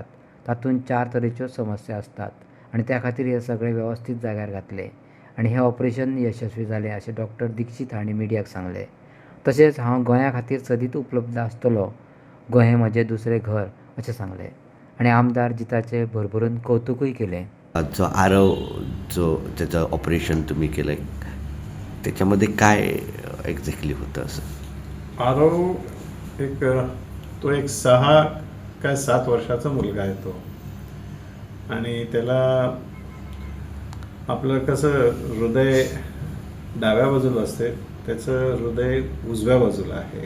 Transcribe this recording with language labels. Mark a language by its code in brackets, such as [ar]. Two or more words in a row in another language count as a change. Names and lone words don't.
[kok] तातूंत 4 तरेच्यो समस्या आसतात आनी त्या खातीर हे सगळे वेवस्थीत जाग्यार घातले आनी हें ऑपरेशन यशस्वी जालें अशें डॉक्टर दीक्षित हांणी मिडियाक सांगलें. तशेंच हांव गोंया खातीर सदीत उपलब्ध आसतलो. गोंय हें म्हजें दुसरें घर अशें सांगलें आनी आमदार जिताचें भरभरून कौतुकूय केलें. [mr] जो आरव जो त्याचं ऑपरेशन तुम्ही केलं त्याच्यामध्ये काय एक्झॅक्टली होतं असं? आरव तो एक 6 काय 7 वर्षाचा मुलगा आहे तो. आणि त्याला आपलं कसं हृदय डाव्या बाजूला असते, त्याचं हृदय उजव्या बाजूला आहे.